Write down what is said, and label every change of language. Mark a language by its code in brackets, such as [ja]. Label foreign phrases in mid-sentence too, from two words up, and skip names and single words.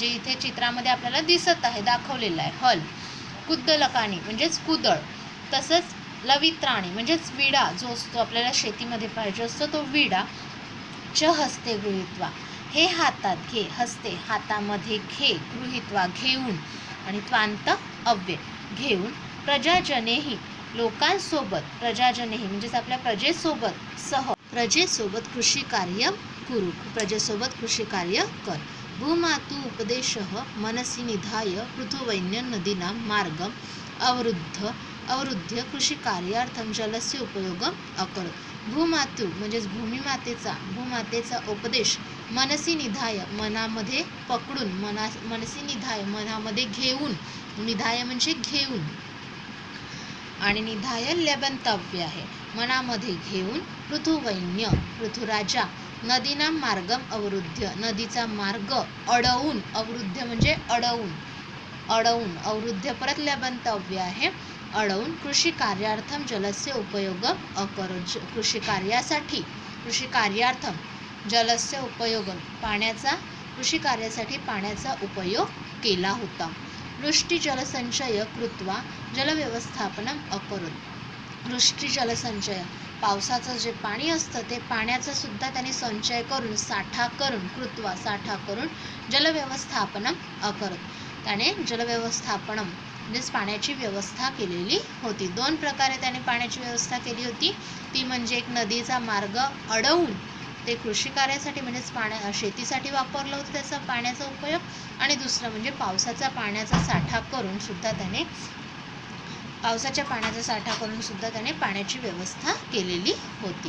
[mr] इथे चित्रामध्ये आपल्याला दिसत आहे, दाखवलेलं आहे, हल, कुद्दलकानी म्हणजेच कुदळ, तसंच लवित्राणी म्हणजेच विडा जो असतो आपल्याला शेतीमध्ये पाहिजे असतो तो विडा, [sa] च हस्ते गृहीत्वा, [mr] हे हातात घे, हस्ते हातामध्ये घे, गृहीत्वा घेऊन, आणि त्वांत अव्यय घेऊन, प्रजाजनेही लोकांसोबत, प्रजाजनेही म्हणजेच आपल्या प्रजेसोबत [sa] कृषी कार्य कुरु, [mr] प्रजेसोबत कृषी कार्य कर. [sa] भूमातु उपदेशः मनसि निधाय पृथुवैन्य नदीनां मार्गम अवरुद्ध्य कृषिकार्यार्थं जलस्य उपयोगम अकरोत. [mr] भूमातु म्हणजेच भूमातेचा उपदेश, [sa] मनसी निधाय [mr] मनामध्ये पकडून, [sa] मनसी निधाय [mr] मनामध्ये घेऊन, निधाय म्हणजे घेऊन, आणि निधाय लेबंतव्य आहे, मनामध्ये घेऊन, पृथुवैन्य पृथुराजा, [sa] नदीना मार्गम अवरुद्ध्य [mr] नदीचा मार्ग अडवून, अवरुद्ध्य म्हणजे अडवून, अवरुद्ध्य परत लेबंतव्य आहे, अडवून, [sa] कृषी कार्यार्थम जलस्य उपयोग अकरोत, कृषी कार्यार्थम जलस्य उपयोग, [mr] कृषी कार्यासाठी पाण्याचा उपयोग केला होता. [sa] वृष्टी जलसंचय कृत्वा जलव्यवस्थापनम अकरोत. [mr] वृष्टी जलसंचय पावसाचं जे पाणी असतं ते पाण्याचा सुद्धा त्याने संचय करून, साठा करून [sa] जलव्यवस्थापनम अकरोत, [mr] त्याने जलव्यवस्थापनम म्हणजेच पाण्याची व्यवस्था केलेली होती. दोन प्रकारे त्याने पाण्याची व्यवस्था केली होती, ती म्हणजे एक नदीचा मार्ग अडवून ते कृषी कार्यासाठी म्हणजेच शेतीसाठी वापरलं होतं त्याचा पाण्याचा उपयोग, आणि दुसरं म्हणजे पावसाच्या पाण्याचा साठा करून सुद्धा त्याने पाण्याची व्यवस्था केलेली होती.